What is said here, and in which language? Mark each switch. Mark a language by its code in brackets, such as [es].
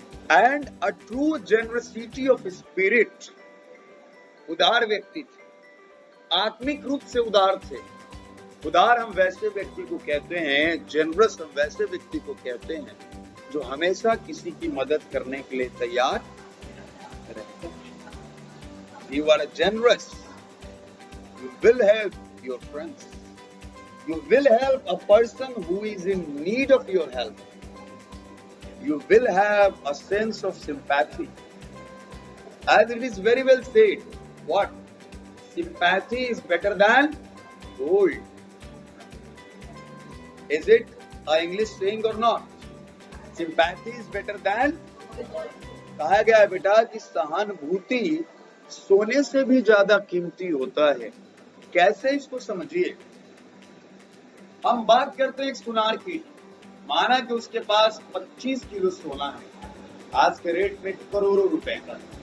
[en] and a true generosity of spirit, [hi] उदार व्यक्ति थे, आत्मिक रूप से उदार थे। उदार हम वैसे व्यक्ति को कहते हैं, जेनरस हम वैसे व्यक्ति को कहते हैं जो हमेशा किसी की मदद करने के लिए तैयार रहते हैं। [en] You are a generous. You will help your friends. You will help a person who is in need of your help. You will have a sense of sympathy. As it is very well said, what? Sympathy is better than gold. Is it an English saying or not? Sympathy is better than, [hi] कहा गया है बेटा कि सहानुभूति सोने से भी ज्यादा कीमती होता है। कैसे, इसको समझिए। हम बात करते हैं एक सुनार की, माना कि उसके पास 25 किलो सोना है, आज के रेट में करोड़ों रुपए का।